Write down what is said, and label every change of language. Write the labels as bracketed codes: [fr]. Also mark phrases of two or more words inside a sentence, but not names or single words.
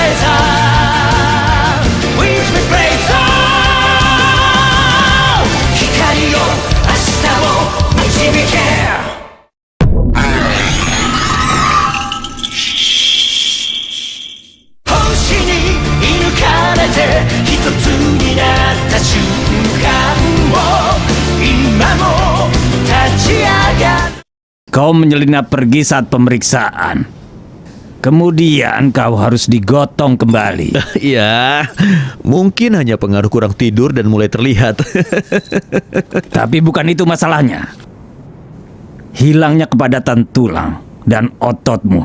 [en] Blazer With me Blazer [ja] 光よ明日を導け一つになった瞬間を今も立ち上がる [id] Kau menyelinap pergi saat pemeriksaan. Kemudian kau harus digotong kembali. Ya, mungkin hanya pengaruh kurang tidur dan mulai terlihat. Tapi bukan itu masalahnya. Hilangnya kepadatan tulang dan ototmu.